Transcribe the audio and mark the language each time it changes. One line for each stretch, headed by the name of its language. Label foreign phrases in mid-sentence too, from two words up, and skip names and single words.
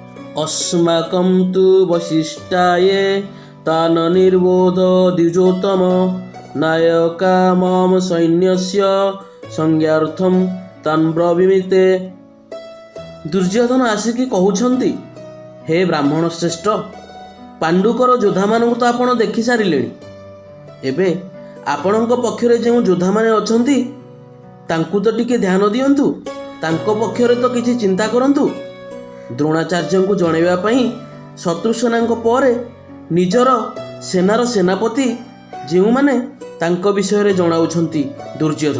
Sanskrit: अस्माकं तु वसिष्ठाये तान् निर्बोध द्विजोत्तम नायका मम सैन्यस्य संज्ञार्थम तान् ब्रवीमिते।
Odia: ଦୁର୍ଯୋଧନ ଆସିକି କହୁଛନ୍ତି, ହେ ବ୍ରାହ୍ମଣ ଶ୍ରେଷ୍ଠ, ପାଣ୍ଡୁଙ୍କର ଯୋଦ୍ଧା ମାନଙ୍କୁ ତ ଆପଣ ଦେଖି ସାରିଲେ, ଏବେ ଆପଣଙ୍କ ପକ୍ଷରେ ଯେଉଁ ଯୋଦ୍ଧା ମାନେ ଅଛନ୍ତି ତାଙ୍କୁ ତ ଟିକେ ଧ୍ୟାନ ଦିଅନ୍ତୁ, ତାଙ୍କ ପକ୍ଷରେ ତ କିଛି ଚିନ୍ତା କରନ୍ତୁ। ଦ୍ରୋଣାଚାର୍ଯ୍ୟ କୁ ଜଣାଇବା ପାଇଁ ଶତ୍ରୁସେନା ପରେ ନିଜର ସେନାର ସେନାପତି ଯେଉଁ ମାନେ ତାଙ୍କ ବିଷୟ ରେ ଜଣାଉଛନ୍ତି ଦୁର୍ଯୋଧନ।